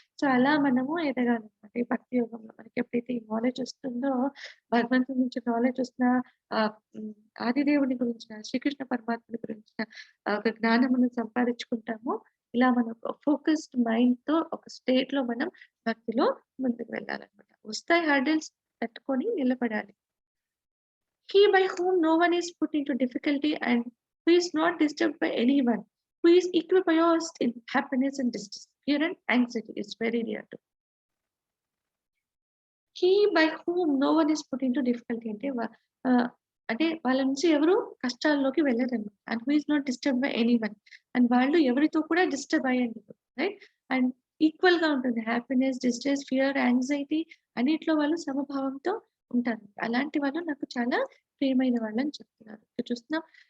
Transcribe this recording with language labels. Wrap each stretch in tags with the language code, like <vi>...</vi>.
<te>So, అలా మనము ఎదగాలన్నమాట. ఈ భక్తి యోగంలో మనకి ఎప్పుడైతే ఈ నాలెడ్జ్ వస్తుందో భగవంతుడి నుంచి నాలెడ్జ్ వస్తున్న ఆదిదేవుని గురించిన, శ్రీకృష్ణ పరమాత్ముడి గురించిన ఒక జ్ఞానమును సంపాదించుకుంటామో ఇలా మనం ఒక ఫోకస్డ్ మైండ్‌తో ఒక స్టేట్‌లో మనం భక్తిలో ముందుకు వెళ్ళాలన్నమాట. వస్తాయి హర్డిల్స్ తట్టుకొని నిలబడాలి.</te> <en>He by whom no one is put into difficulty and who is not disturbed by anyone, who is equipoised in happiness and distress, fear and anxiety is very dear to. He by whom no one is put into difficulty</en> <te>అంటే అంటే వాళ్ళ నుంచి ఎవరు కష్టాల్లోకి వెళ్ళరనమాట.</te> <en>And who is not disturbed by anyone.</en> <te>And వాళ్ళు ఎవరితో కూడా disturb అయ్యుండరు. Right? And ఈక్వల్‌గా ఉంటుంది. హ్యాపీనెస్, డిస్ట్రెస్, ఫియర్, యాంగ్జైటీ అన్నిట్లో వాళ్ళు సమభావంతో ఉంటారు. అలాంటి వాళ్ళు నాకు చాలా ప్రియమైన వాళ్ళని చెప్తున్నారు. ఇక్కడ చూస్తున్నాం.</te>